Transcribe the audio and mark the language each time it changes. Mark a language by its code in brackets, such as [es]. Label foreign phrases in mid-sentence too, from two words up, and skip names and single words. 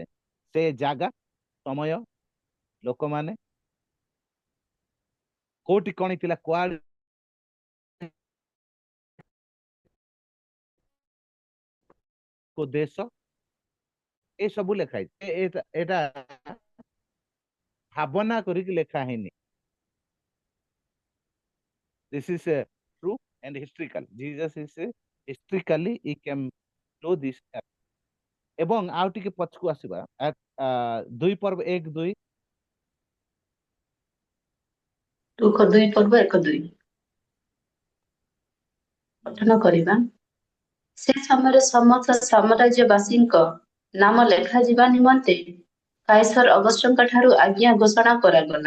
[or] ସେ ଜାଗା, ସମୟ, ଲୋକମାନେ କୋଉଠି କଣ ଥିଲା, କୁଆଡେ କୋଉ ଦେଶ, ଏ ସବୁ ଲେଖା ହେଇଛି। ଏଟା ଭାବନା କରିକି ଲେଖା ହେଇନି। [en] This is true and historical. Jesus is historically he came to this earth. [or] ଏବଂ ଆଉ ଟିକେ ପଛକୁ ଆସିବା 2 ପର୍ବ 1-2। ଲୁକ 2 ପର୍ବ 1-2 ପଠନ କରିବା। ସେ ସମୟରେ ସମସ୍ତ ସାମ୍ରାଜ୍ୟବାସୀଙ୍କ ନାମ ଲେଖାଯିବା ନିମନ୍ତେ କାଇସର ଅଗଷ୍ଟଙ୍କ ଠାରୁ ଆଜ୍ଞା ଘୋଷଣା କରାଗଲା।